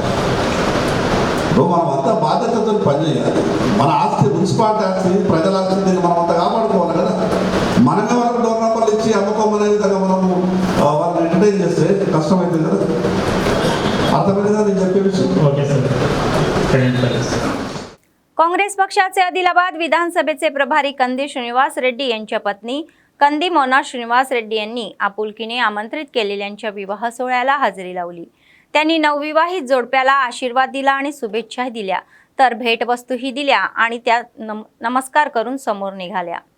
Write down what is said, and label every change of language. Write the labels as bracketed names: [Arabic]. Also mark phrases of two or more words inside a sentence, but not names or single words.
[Telugu] మనం అంతా బాధ్యతతో పనిచేయాలి. మన ఆస్తి మున్సిపాలిటీ ఆస్తి, ప్రజల ఆస్తి, దీన్ని మనం అంతా కాపాడుకోవాలి కదా. మనమే వాళ్ళకి [English] door numbers [Telugu] ఇచ్చి అమ్ముకోమనే విధంగా మనము వాళ్ళని ఎంటర్టైన్ చేస్తే కష్టమవుతుంది కదా. అర్థమైంది కదా నేను చెప్పే విషయం. [English] okay sir. [Marathi] काँग्रेस पक्षाचे आदिलाबाद विधानसभेचे प्रभारी कंदी श्रीनिवास रेड्डी यांच्या पत्नी कंदी मोना श्रीनिवास रेड्डी यांनी आपुलकीने आमंत्रित केलेल्यांच्या विवाह सोहळ्याला हजेरी लावली. त्यांनी नवविवाहित जोडप्याला आशीर्वाद दिला आणि शुभेच्छा दिल्या, तर भेटवस्तूही दिल्या आणि त्या नमस्कार करून समोर निघाल्या.